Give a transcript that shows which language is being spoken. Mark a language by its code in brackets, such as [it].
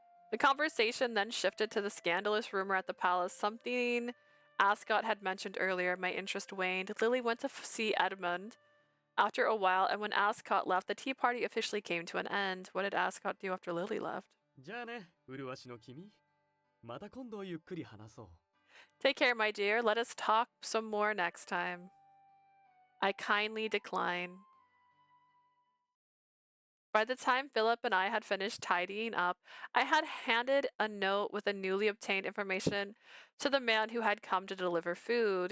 [en] The conversation then shifted to the scandalous rumor at the palace, something Ascot had mentioned earlier. My interest waned. Lily went to see Edmund after a while, and when Ascot left, the tea party officially came to an end. What did Ascot do after Lily left? [ja] じゃあね、麗しの君。また今度ゆっくり話そう。 [en] Take care, my dear. Let us talk some more next time. I kindly decline. By the time Philip and I had finished tidying up, I had handed a note with the newly obtained information to the man who had come to deliver food.